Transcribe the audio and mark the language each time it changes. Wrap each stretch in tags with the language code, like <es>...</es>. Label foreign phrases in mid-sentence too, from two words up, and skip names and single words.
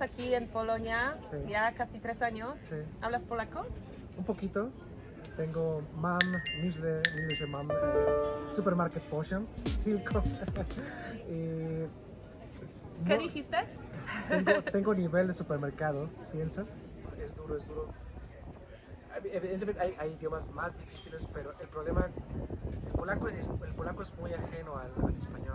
<es>aquí en Polonia Sí. ya casi 3 años. Sí. ¿Hablas polaco? Un poquito.</es> <pl>Tengo mam, myślę, że mam supermarket poziom, tylko.</pl> <es>Y, ¿Qué no, dijiste? tengo nivel de supermercado, piensa. Es duro, es duro. Evidentemente hay idiomas más difíciles, pero el problema, el polaco es muy ajeno al español.</es>